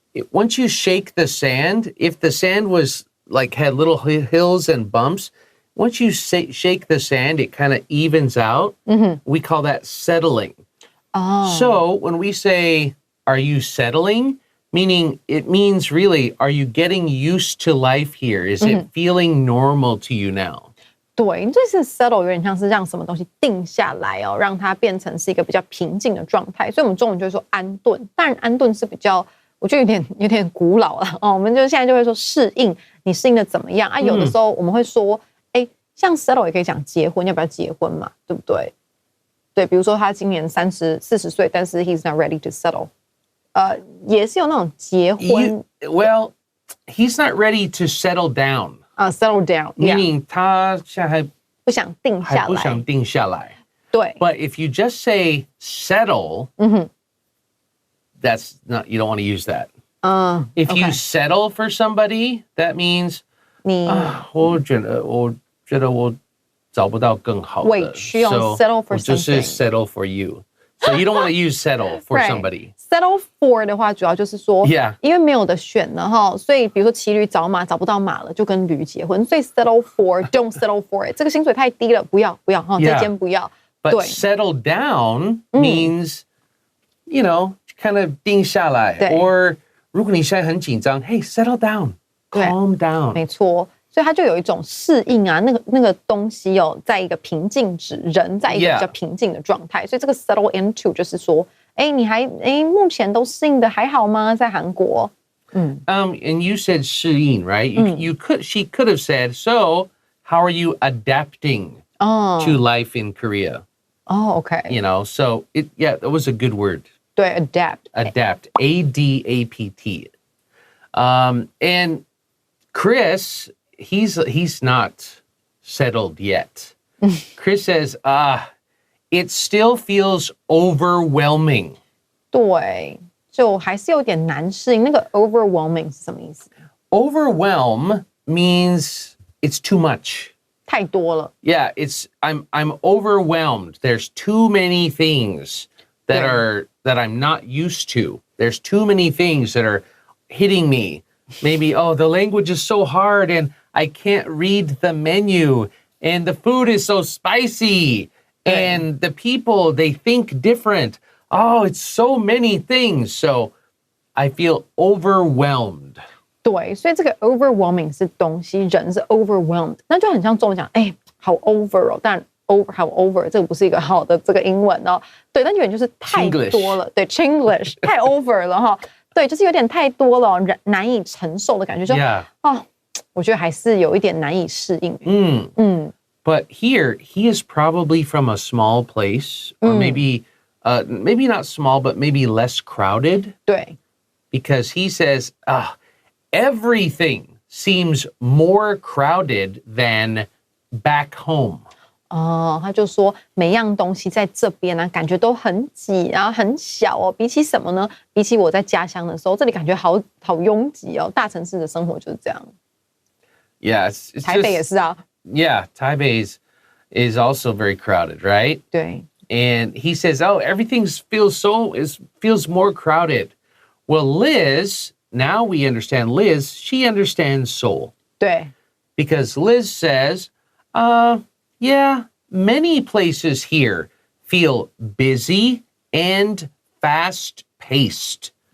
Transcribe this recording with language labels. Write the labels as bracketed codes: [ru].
[en] Once you shake the sand, if the sand was like had little hills and bumps, once you shake the sand, it kind of evens out. We call that settling. So when we say, are you settling? Meaning it means really, are you getting used to life here? Is it feeling normal to you now? [zh] 对，这是 settle 有点像是让什么东西定下来哦，让它变成是一个比较平静的状态。所以我们中文就会说安顿。当然安顿是比较，我觉得有点古老了哦。我们就现在就会说适应，你适应的怎么样啊？有的时候我们会说，像 settle 也可以讲结婚，要不要结婚嘛？对不对？对，比如说他今年40岁，但是 [en] he's not ready to settle。 [zh] 也是有那种结婚。 [en] Well, he's not ready to settle down. Settle down. Meaning [zh] 他现在还不想定下来。不想定下来。对。 [en] But if you just say settle, that's not, you don't want to use that. If you settle for somebody, that means [zh] 我觉得我找不到更好的，委屈 [en] settle for something. [zh] 就是 [en] settle for you. So you don't want to use settle for Right. somebody. [zh] Settle for 的话，主要就是说 [en] Yeah. [zh] 因为没有的选了哈，所以比如说骑驴找马找不到马了，就跟驴结婚。所以 settle for [en] don't settle for it， [zh] 这个薪水太低了，不要哈， [en] Yeah. [zh] 这间不要。 [en] But [zh] 对 [en] settle down means, you know, kind of [zh] 定下来。对。 Or 如果你现在很紧张 [en] hey, settle down, [zh] 对。 [en] calm down. [zh] 没错，所以它就有一种适应啊，那个东西哦，在一个平静值，人在一个 [en] Yeah. [zh] 比较平静的状态。所以这个 settle into 就是说，你目前都适应的还好吗？在韩国。 [en] And you said 适应, right? She could have said, so how are you adapting to life in Korea? OK， You know, so that was a good word. [zh] 对 adapt， [en] Adapt, A-D-A-P-T. And Chris, he's not settled yet. Chris says, it still feels overwhelming. [zh] 对，就还是有点难适应。那个 overwhelming 是什么意思？ [en] Overwhelm means it's too much. [zh] 太多了。 [en] Yeah, I'm overwhelmed. There's too many things that I'm not used to. There's too many things that are hitting me. Maybe, the language is so hard and I can't read the menu and the food is so spicy and the people, they think different. Oh, it's so many things. So I feel overwhelmed. [zh] 对，所以这个 overwhelming 是东西，人是 overwhelmed， 那就很像中文讲，好 over 哦，但 好 over 这个不是一个好的这个英文哦，对，但有点就是太多了，对 ，Chinglish 太 over 了哈，对，就是有点太多了，难以承受的感觉，就 [en] Yeah. [zh] 我觉得还是有一点难以适应。 [en] But here, he is probably from a small place, or maybe not small, but maybe less crowded. [zh] 对 [en] Because he says, everything seems more crowded than back home. [zh] 他就说每样东西在这边啊，感觉都很挤啊，很小哦。比起什么呢？比起我在家乡的时候，这里感觉好拥挤哦。大城市的生活就是这样。 [en] Yeah, it's [zh] 台北也是啊。 [en] Yeah, Taipei is also very crowded, right? [zh] 对。 [en] And he says, everything feels more crowded. Well, Liz, now we understand Liz, she understands Seoul. [zh] 对。 [en] Because Liz says, yeah, many places here feel busy and fast-paced.